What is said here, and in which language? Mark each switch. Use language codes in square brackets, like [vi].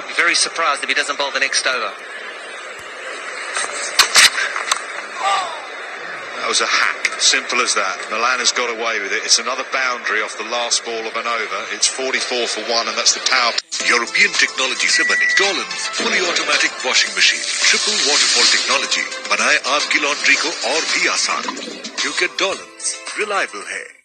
[en] I'd be very surprised if he doesn't bowl the next over. That was a hack. Simple as that. Milan has got away with it. It's another boundary off the last ball of an over. It's 44 for 1, and that's the power. European technology [hi] से बनी [en] Dolan's fully automatic washing machine. Triple waterfall technology [hi] बनाए आपकी laundry को और भी आसान. क्योंकि Dolan's reliable है.